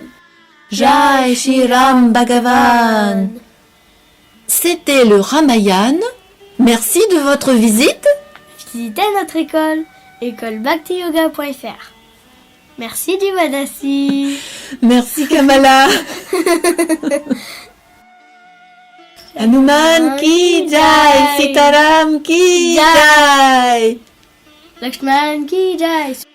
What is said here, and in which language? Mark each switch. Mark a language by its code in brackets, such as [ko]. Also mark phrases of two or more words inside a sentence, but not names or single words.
[hi] जय श्री राम भगवान. [fr] C'était le Ramayana. Merci de votre visite. Visitez notre école, écolebhaktiyoga.fr. Merci Divanasi. Merci Kamala. [hi] हनुमान की जय, सीताराम की जय. लक्ष्मण की जय.